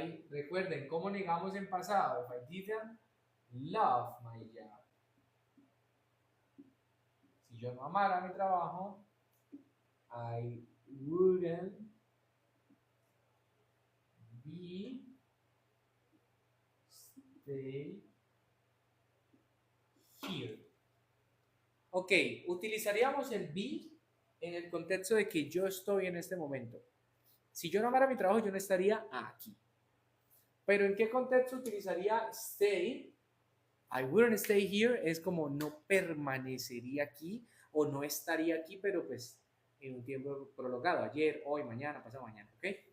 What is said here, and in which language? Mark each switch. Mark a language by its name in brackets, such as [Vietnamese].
[English] Recuerden, ¿cómo negamos en pasado? If I didn't love my job. [Spanish] Si yo no amara mi trabajo, I wouldn't be stay here. Ok, utilizaríamos el be en el contexto de que yo estoy en este momento. Si yo no amara mi trabajo, yo no estaría aquí. Pero ¿en qué contexto utilizaría stay? I wouldn't stay here es como no permanecería aquí o no estaría aquí, pero pues en un tiempo prolongado, ayer, hoy, mañana, pasado mañana, ¿ok?